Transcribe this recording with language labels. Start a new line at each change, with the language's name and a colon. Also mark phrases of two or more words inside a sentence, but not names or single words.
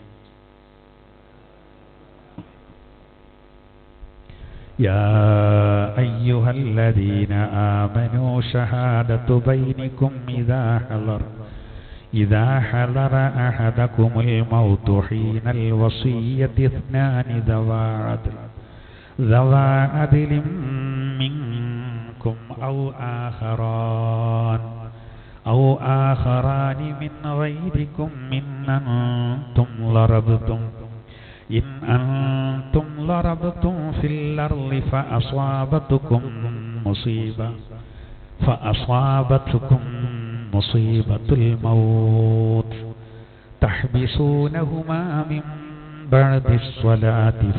Arabic: يا أيها الذين آمنوا شهادة بينكم إذا حضر أحدكم الموت حين الوصية اثنان ذوى عدل منكم أو آخران من غيركم إن أنتم لربتم في الأرض فأصابتكم مصيبة الموت تحبسونهما من بعد الصلاة